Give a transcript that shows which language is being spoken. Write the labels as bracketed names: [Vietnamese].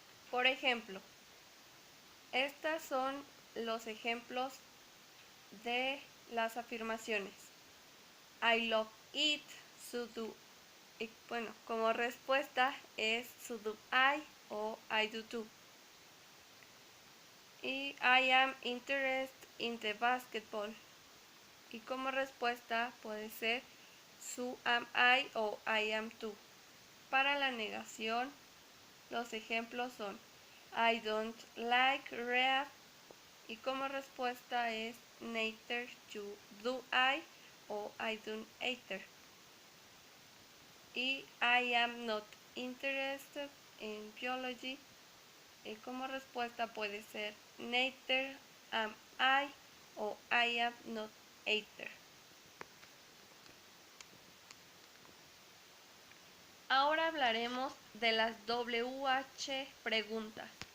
[Spanish] Por ejemplo, estos son los ejemplos de las afirmaciones. [English] I love it, so do. [Spanish] Bueno, como respuesta es [English] so do I o I do too. Y I am interested in the basketball. [Spanish] Y como respuesta puede ser [English] so am I [Spanish] o [English] I am too. [Spanish] Para la negación, los ejemplos son [English] I don't like read. [Spanish] Y como respuesta es [English] neither do I o I don't either. Y I am not interested in biology. [Spanish] Y como respuesta puede ser [English] neither am I o I am not either. [Spanish] Ahora hablaremos de las WH preguntas.